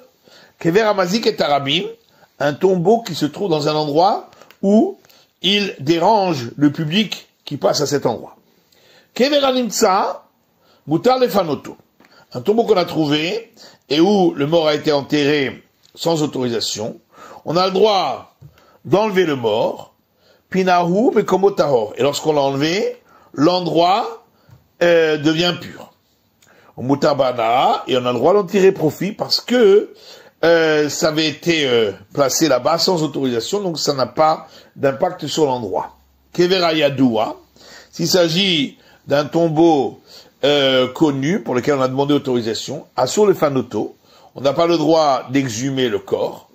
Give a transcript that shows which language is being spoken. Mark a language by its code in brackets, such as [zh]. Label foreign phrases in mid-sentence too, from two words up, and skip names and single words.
[he] קבר המזיק את הרבים, [fr] un tombeau qui se trouve dans un endroit où il dérange le public qui passe à cet endroit. [he] קבר הנמצא, מותר לפנותו, [fr] un tombeau qu'on a trouvé et où le mort a été enterré sans autorisation. On a le droit d'enlever le mort, [he] פינהו מקומו טהור, [fr] et lorsqu'on l'a enlevé, l'endroit devient pur. Mutabana, et on a le droit d'en tirer profit parce que ça avait été placé là-bas sans autorisation, donc ça n'a pas d'impact sur l'endroit. [he] קבר הידוע, [fr] s'il s'agit d'un tombeau connu pour lequel on a demandé autorisation, [he] אסור לפנותו, [fr] on n'a pas le droit d'exhumer le corps.